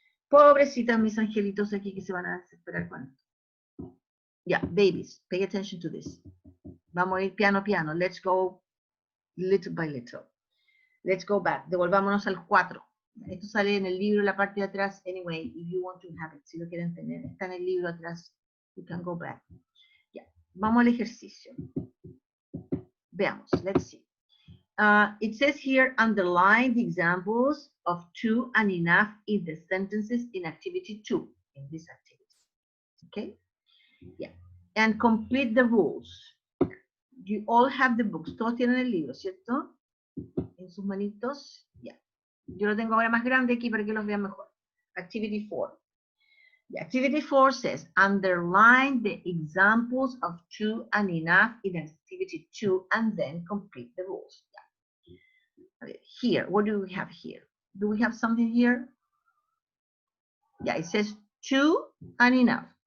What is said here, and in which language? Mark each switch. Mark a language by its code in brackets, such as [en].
[es] Pobrecitas mis angelitos aquí que se van a desesperar con esto. [en] Yeah, babies, pay attention to this. [es] Vamos a ir piano, piano. [en] Let's go little by little. Let's go back. [es] Devolvámonos al 4. Esto sale en el libro, la parte de atrás. [en] Anyway, if you want to have it, [es] si lo quieren tener, está en el libro atrás. [en] You can go back. Yeah. [es] Vamos al ejercicio. Veamos. [en] Let's see. It says here, underline the examples of to and enough in the sentences in activity 2, in this activity. Okay? Yeah. And complete the rules. You all have the books. [es] Todos tienen el libro, ¿cierto? En sus manitos. Yeah. Yo lo tengo ahora más grande aquí para que los vean mejor. [en] Activity 4. The activity 4 says, underline the examples of to and enough in activity 2 and then complete the rules. Yeah. Okay. Here, what do we have here? Do we have something here? Yeah, it says to and enough.